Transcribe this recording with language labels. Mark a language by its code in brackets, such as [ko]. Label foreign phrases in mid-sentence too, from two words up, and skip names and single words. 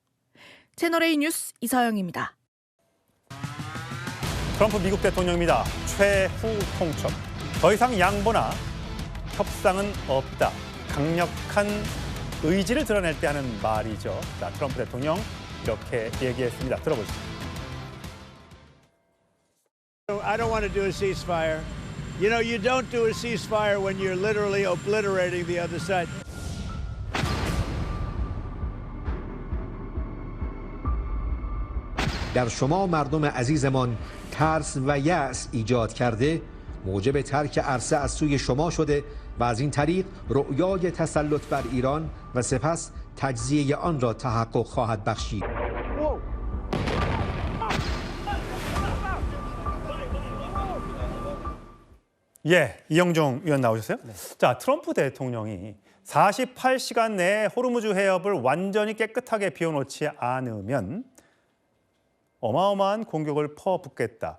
[ko] 채널A 뉴스 이서영입니다. 트럼프 미국 대통령입니다. 최후 통첩. 더 이상 양보나 협상은 없다. 강력한 의지를 드러낼 때 하는 말이죠. 자, 트럼프 대통령 이렇게 얘기했습니다. 들어보시죠. [en] I don't want to do a ceasefire. You know, you don't do a ceasefire when you're literally obliterating the other side. [fa] در شما مردم عزیزمان ترس و یأس ایجاد کرده موجب ترک عرصه از سوی شما شده و از این طریق رؤیای تسلط بر ایران و سپس تجزیه آن را تحقق خواهد بخشید. [ko] 예, 이영종 위원 나오셨어요? 네. 자, 트럼프 대통령이 48시간 내에 호르무즈 해협을 완전히 깨끗하게 비워놓지 않으면 어마어마한 공격을 퍼붓겠다.